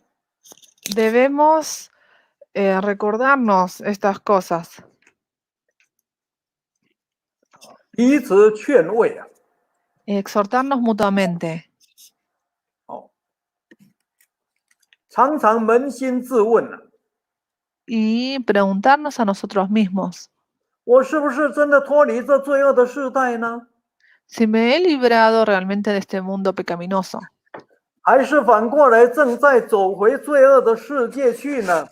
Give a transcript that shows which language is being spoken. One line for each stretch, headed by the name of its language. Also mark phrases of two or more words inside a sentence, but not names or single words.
Spanish: debemos recordarnos estas cosas,
Chinese: 彼此劝慰啊。
Spanish: exhortarnos mutuamente,
Chinese: 常常扪心自问啊，
Spanish: y preguntarnos a nosotros mismos,
Chinese: 我是不是真的脱离这罪恶的世代呢？
Spanish: si me he librado realmente de este mundo pecaminoso,
Chinese: 还是反过来正在走回罪恶的世界去呢？